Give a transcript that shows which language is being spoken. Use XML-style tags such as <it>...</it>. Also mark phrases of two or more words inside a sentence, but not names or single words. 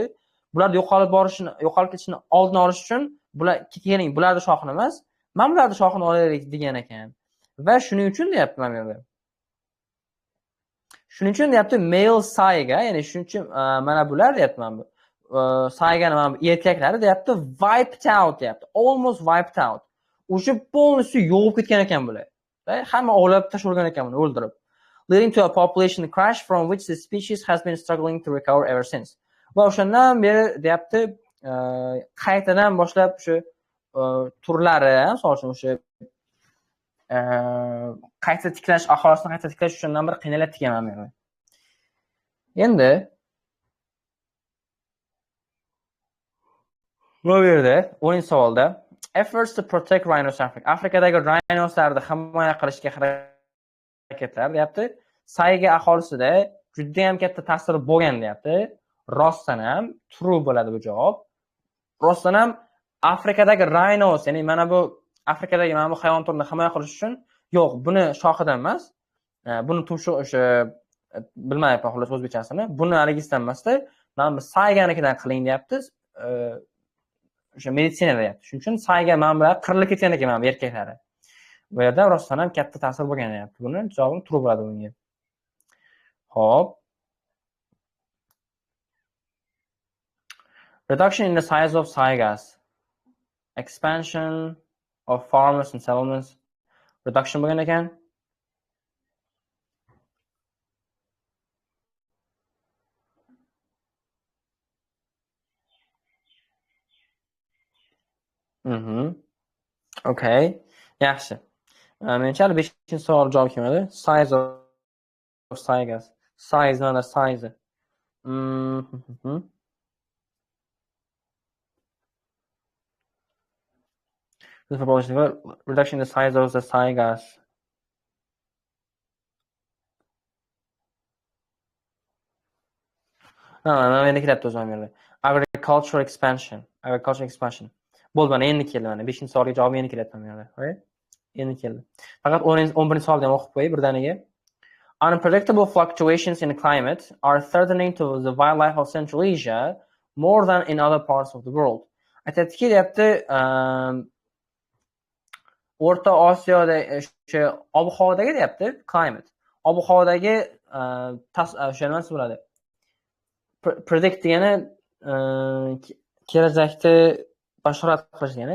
<uz>Bular yo'qolib ketishini oldini olish uchun keling, bularning shoxini emas, mana bularning shoxini olaylik degan ekan. Va shuning uchun deyapti mana bu yerda. Shuning uchun deyapti male sayga, ya'ni shuning uchun mana bular deyapti mana bu saygani mana bu erkaklari deyapti</uz> <en>wiped out</en> <uz>deyapti.</uz> <en>Almost wiped out.</en> <uz>O'sha полностью yo'qib ketgan ekan bular. Hamma o'lib tashlagan ekan buni o'ldirib.</uz> <en>Leading to a population crash from which the species has been struggling to recover ever since.</en> <uz>Va o'shandan beri deyapti qaytadan boshlab o'sha turlari, misol uchun o'sha qayta tiklash, aholisini qayta tiklash uchundan bir qiynalyapti ekan mana bu. Endi bu yerda 10-savolda</uz> <en>efforts to protect rhinos</en> <uz>Afrikadagi rhinoslarni himoya qilishga harakatlar deyapti. Sayga aholisida juda ham katta ta'sir bo'lgan deyapti. Rostdan ham true bo'ladi bu javob. Rostdan ham Afrikadagi rhinos, ya'ni mana bu Afrikadagi mana bu hayvon turini himoya qilish uchun yo'q, buni shoxidan emas, buni tumshuq o'sha bilmayapman xolos o'zbekchasini. Buni haligisidan emasda, mana bu sayganikidan qiling deyapti. O'sha meditsina deyapti. Shuning uchun sayga mana bular qirilib ketgan ekan mana bu erkaklari. Bu yerda rostdan ham katta ta'sir bo'lgan deyapti. Buni javobim true bo'ladi bunga. Xo'p.</uz> <en>Reduction in the size of saigas. Expansion of farmers and settlements.</en> <uz>Reduction bo'lgan ekan. Okay. Yaxshi. Menimcha 5-savol javob kelmadi.</uz> <en>Size of saigas. Size mana size. This proposition reduction in the size of the saigas.</en> <uz>Mana endi kelyapti o'zim yerda.</uz> <en>Agricultural expansion.</en> <uz>Bo'ldi, mana endi keldi mana 5-savolga javob endi kelyapti mana yerda. Right? Endi keldi. Faqat 11-savolni ham o'qib qo'yay birdaniga.</uz> <en>Unpredictable fluctuations in climate are threatening to the wildlife of Central Asia more than in other parts of the world.</en> <uz>Aytayaptiki, deyapti, O'rta Osiyoda o'sha ob-havodagi deyapti, climate. Ob-havodagi o'sha nimasi bo'ladi? Predict degani kelajakda bashorat qilish degani.</uz>